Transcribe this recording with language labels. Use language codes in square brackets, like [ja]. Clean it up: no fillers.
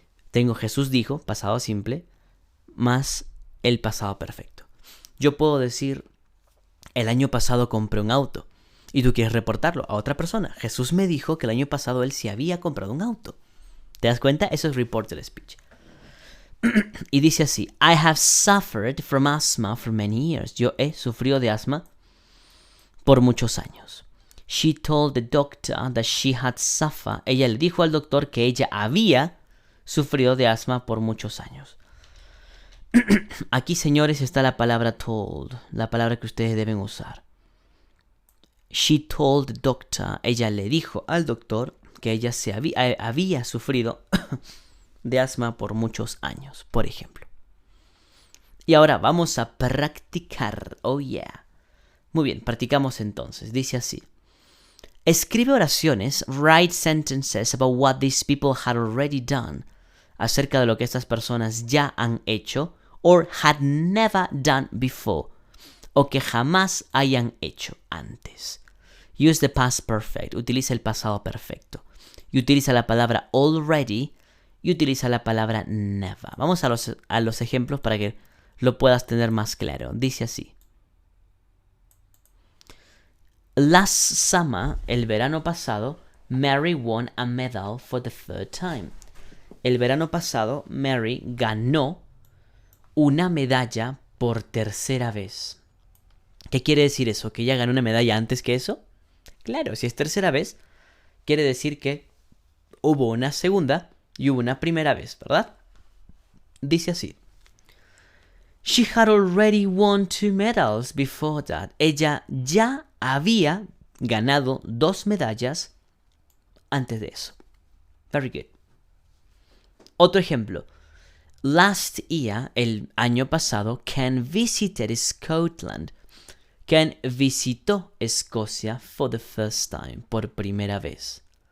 [es] Tengo Jesús dijo, pasado simple, más el pasado perfecto. Yo puedo decir, el año pasado compré un auto. Y tú quieres reportarlo a otra persona. Jesús me dijo que el año pasado él sí había comprado un auto. ¿Te das cuenta? Eso es reported speech. Y dice así, [en] I have suffered from asthma for many years. [es] Yo he sufrido de asma por muchos años. [en] She told the doctor that she had suffered. [es] Ella le dijo al doctor que ella había sufrido de asma por muchos años. Aquí, señores, está la palabra told, la palabra que ustedes deben usar. [en] She told the doctor, [es] ella le dijo al doctor que ella había sufrido de asma por muchos años, por ejemplo. Y ahora vamos a practicar, [en] oh yeah. [es] Muy bien, practicamos entonces, dice así. Escribe oraciones, [en] write sentences about what these people had already done, [es] acerca de lo que estas personas ya han hecho, [en] or had never done before, [es] o que jamás hayan hecho antes. [en] Use the past perfect. [es] Utiliza el pasado perfecto. Y utiliza la palabra already y utiliza la palabra never. Vamos a los ejemplos para que lo puedas tener más claro. Dice así. [en] Last summer, [es] el verano pasado, [en] Mary won a medal for the 3rd time. [es] El verano pasado, Mary ganó una medalla por 3ª vez. ¿Qué quiere decir eso? ¿Que ella ganó una medalla antes que eso? Claro, si es 3ª vez, quiere decir que hubo una segunda y hubo una primera vez, ¿verdad? Dice así. [en] She had already won 2 medals before that. [es] Ella ya había ganado 2 medallas antes de eso. [en] Very good. [es] Otro ejemplo. [en] Last year, [es] el año pasado, [en] Ken visited Scotland. [es] Ken visitó Escocia [en] for the first time, [es] por primera vez.